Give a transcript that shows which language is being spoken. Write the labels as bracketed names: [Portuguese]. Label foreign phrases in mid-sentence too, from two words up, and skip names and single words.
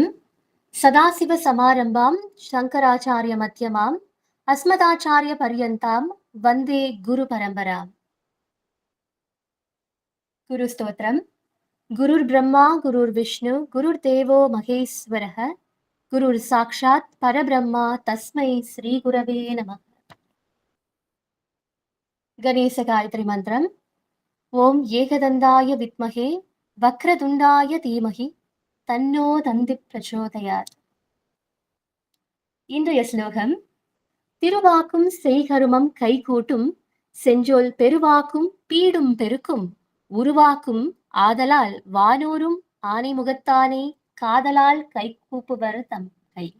[Sanskrit] सदाशिव समारम्भां शङ्कराचार्य मध्यमाम् अस्मदाचार्य पर्यन्तां वन्दे गुरु परम्पराम्. [Tamil] குரு ஸ்தோத்திரம். [Sanskrit] गुरुर् ब्रह्मा गुरुर् विष्णु गुरुर् देवो महेश्वरः गुरुर् साक्षात् परब्रह्मा तस्मै श्री गुरवे नमः. [Tamil] கணேச காயத்ரி மந்திரம். [Sanskrit] ॐ एकदन्ताय विद्महे वक्रतुण्डाय धीमहि तन्नो दन्ति प्रचोदयात्. [Tamil] இன்றைய ஸ்லோகம். திருவாக்கும் செய்கருமம் கைகூட்டும் செஞ்சொல் பெருவாக்கும் பீடும் பெருக்கும் உருவாக்கும் ஆதலால் வானோரும் ஆனை முகத்தானே காதலால் கை கூப்புவர் தம் கை.